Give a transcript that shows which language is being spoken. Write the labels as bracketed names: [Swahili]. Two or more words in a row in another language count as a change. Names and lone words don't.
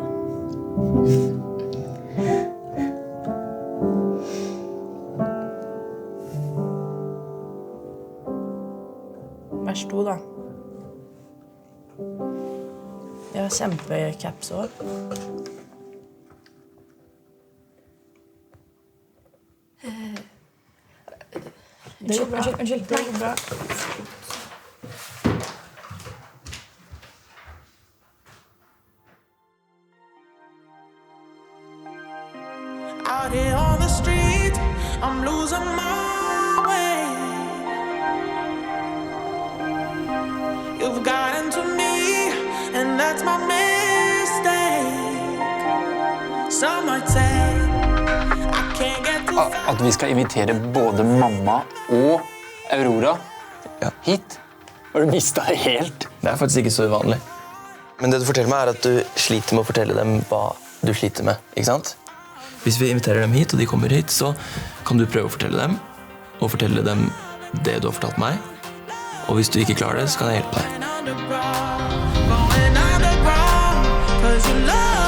[Norwegian] Vers 2, da. Jeg har kjempecapsår. Det går bra. Unnskyld. Det går bra. [English] Out here on the street, I'm losing my way. You've gotten to me, and that's my mistake. Some might say I can't get too far. [Norwegian] At vi skal invitere både mamma og Aurora hit. Har du mistet det helt? Det er faktisk ikke så uvanlig. Men det du forteller meg er at du sliter med å fortelle dem hva du sliter med, ikke sant? Hvis vi inviterer dem hit, og de kommer hit, så kan du prøve å fortelle dem, og fortelle dem det du har fortalt meg. Og hvis du ikke klarer det, så kan jeg hjelpe deg. [English] Going underground, 'cause you love